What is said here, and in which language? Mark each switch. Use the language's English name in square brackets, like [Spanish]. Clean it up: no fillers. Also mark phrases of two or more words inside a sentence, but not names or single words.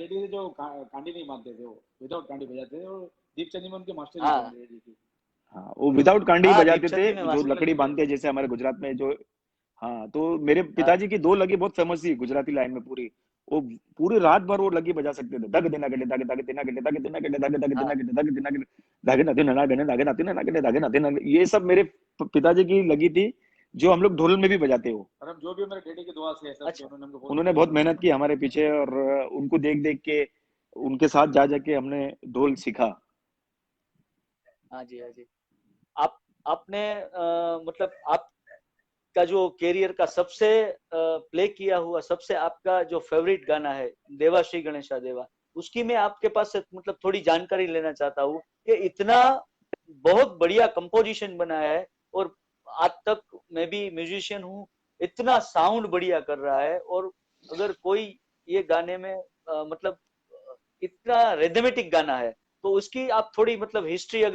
[Hindi] मैं डैडी से जो कांडी नहीं मानते थे, वो विदाउट कांडी बजाते थे, और दीपचंद जी में उनके मास्टर ही थे हाँ मेरे डैडी की। हाँ, वो और वो विदाउट कांडी हाँ, बजाते दीपचंद थे, जी में जो दो मास्टर। लकड़ी लगी है। बांधते हैं जैसे हमारे गुजरात में जो। हाँ, तो मेरे हाँ पिताजी की दो लगी बहुत फेमस थी गुजराती लाइन में पूरी। वो पूरी रात भर वो लगी बजा सकते थे, दग दिना गडे दग दग दिना गडे दग दिना गडे दग दग दिना हाँ गडे दग दिना गडे धागे ना दिना गने धागे ना दिना गडे धागे ना दिना, ये सब मेरे पिताजी की लगी थी, जो हम लोग ढोल में भी बजाते हो। और हम जो भी मेरे डैडी की दुआ से है सब कि अच्छा। उन्होंने हमको बहुत उन्होंने बढ़िया बहुत ढोल मेहनत की सिखाया। हमारे पीछे, और उनको देख देख के उनके साथ जा जाके हमने ढोल सीखा। हाँ जी, हाँ जी। आप आपने मतलब आपका जो कैरियर का सबसे प्ले किया हुआ सबसे आपका जो फेवरेट गाना है, देवा श्री गणेशा देवा, उसकी मैं आपके पास से मतलब थोड़ी जानकारी लेना चाहता हूँ कि इतना बहुत बढ़िया कंपोजिशन बनाया है, और आज तक मैं भी म्यूजिशियन हूँ, इतना साउंड बढ़िया कर रहा है, और अगर कोई ये गाने में मतलब इतना रिदमेटिक गाना है, तो उसकी आप थोड़ी मतलब हिस्ट्री अगर